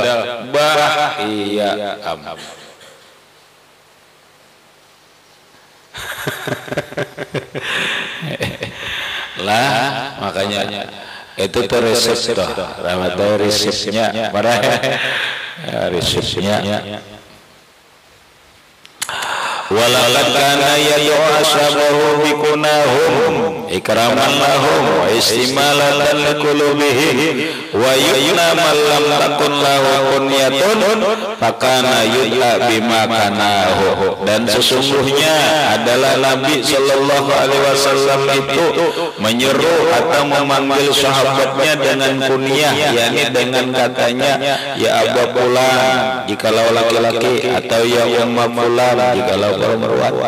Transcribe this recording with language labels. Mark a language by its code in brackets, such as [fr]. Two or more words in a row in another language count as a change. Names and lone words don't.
[id] Iya. Lah makanya itu tuh resep tuh. Ramadhan resepnya. Resepnya. [ar] ولقد كان يدعو أصحابه بكناهم إكراما لهم واستمالة لقلوبهم ويكنى من لم تكن له كنية فكان يدعى بما كناه. [id] Dan sesungguhnya adalah Nabi [ar] صلى الله عليه وسلم [id] itu menyeru atau memanggil sahabatnya dengan kunyah, yakni dengan katanya [ar] يا أبا فلان [id] jikalau laki-laki atau [ar] يا أم فلان [id] jikalau perempuan.